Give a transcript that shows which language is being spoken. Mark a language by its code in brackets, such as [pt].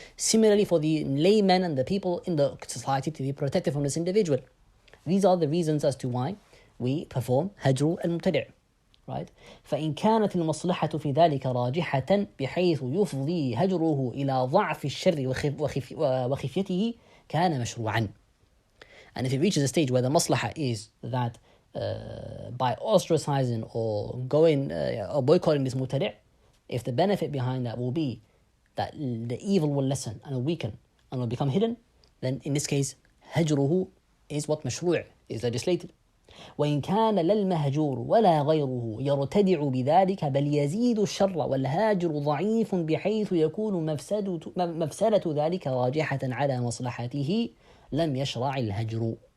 [en] Similarly, for the laymen and the people in the society to be protected from this individual. These are the reasons as to why we perform [ar] هجر المبتدع. [en] Right? [ar] فإن كانت المصلحة في ذلك راجحة بحيث يفضي هجره إلى ضعف الشر وخفيته كان مشروعا. [en] And if it reaches a stage where the maslaha is that by ostracizing or going or boycotting this mubtadi', if the benefit behind that will be that the evil will lessen and will weaken and will become hidden, then in this case هجره is what مشروع is legislated. [ar] وإن كان لا المهجور ولا غيره يرتدع بذلك بل يزيد الشر والهاجر ضعيف بحيث يكون مفسدة ذلك راجحة على مصلحته لم يشرع الهجر.